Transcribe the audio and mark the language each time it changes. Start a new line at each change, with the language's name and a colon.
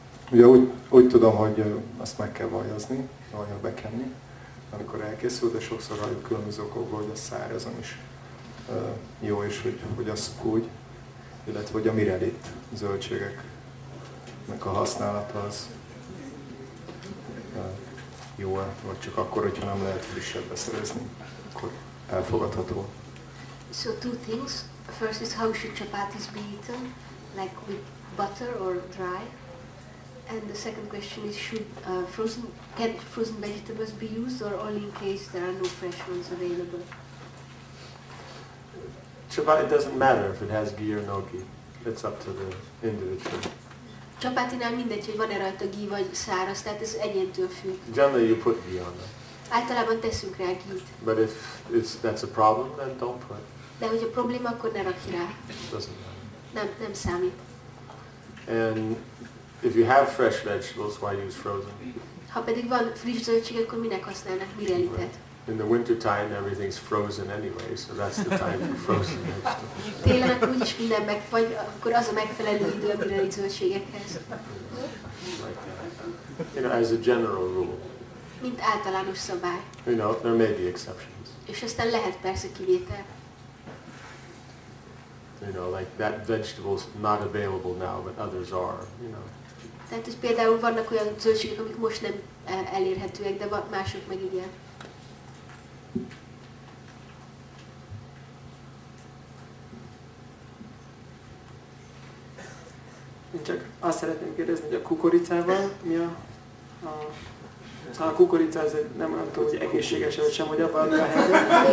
Hungarian: Ugye úgy tudom, hogy azt meg kell vajazni, vajjal bekenni, amikor elkészül, de sokszor halljuk különböző okokból, hogy a szárazon is jó, és hogy azt úgy, illetve hogy a mirelit zöldségeknek a használata az jó, vagy csak akkor, hogyha nem lehet frissebb beszerezni, akkor elfogadható.
English: So two things. First is how should chapatis be eaten, like with butter or dry. And the second question is, can frozen vegetables be used, or only in case there are no fresh ones available? Chapati doesn't matter if it has ghee or no ghee. It's up to the individual.
Hungarian: Csapatinál mindegy, hogy van-e rajta ghee vagy száraz, tehát ez egyéntől függ.
English: Generally you put ghee on them.
Hungarian: Általában teszünk rá ghee-t.
English: But if that's a problem, then don't put.
Hungarian: De hogy a probléma, akkor ne rakj rá.
English: It doesn't matter.
Hungarian: Nem számít.
English: And if you have fresh vegetables, why use frozen?
Hungarian: Ha pedig van friss zöldség, akkor minek használnak mirelitet?
English: In the winter time, everything's frozen anyway, so that's the time for frozen vegetables.
Hungarian: Télen akkor úgyis minden vagy akkor az a megfelelő idő a mireli zöldségekhez.
English: Like that. You know, as a general rule.
Hungarian: Mint általános szabály.
English: You know, there may be exceptions.
Hungarian: És aztán lehet persze kivétel.
English: You know, like that vegetable's not available now, but others are, you know.
Hungarian: Tehát, hogy például vannak olyan zöldségek, amik most nem elérhetőek, de mások meg igen. Én csak azt szeretném kérdezni, hogy a kukoricával mi a kukorica ez nem olyan tudom, hogy egészséges vagy sem, hogy abban mi a helyzet.